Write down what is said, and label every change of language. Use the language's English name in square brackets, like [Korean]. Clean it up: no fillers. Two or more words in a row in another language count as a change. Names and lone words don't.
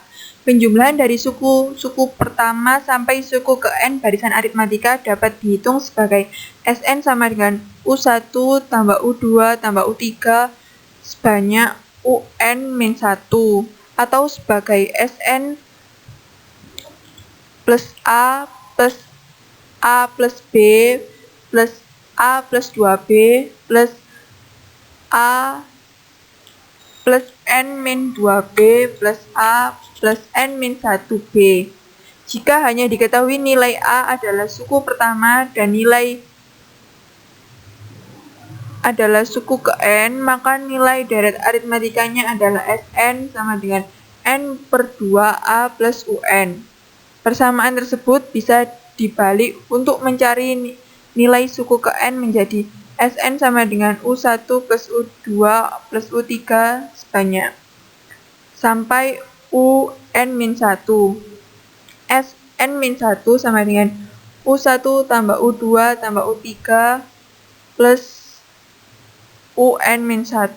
[Indonesian] Penjumlahan dari suku pertama sampai suku ke N barisan aritmatika dapat dihitung sebagai Sn sama dengan U1 tambah U2 tambah U3 sebanyak UN-1 atau sebagai Sn plus A plus B plus A plus 2B plus A plus N-2B plus A plus N-1B. Jika hanya diketahui nilai A adalah suku pertama dan nilai adalah suku ke N, maka nilai deret aritmatikanya adalah Sn sama dengan N per 2A plus UN. Persamaan tersebut bisa dibalik untuk mencari nilai suku ke N menjadi Sn sama dengan U1 plus U2 plus U3 sebanyak sampai UN-1. Sn-1 sama dengan U1 tambah U2 tambah U3 plus UN-1.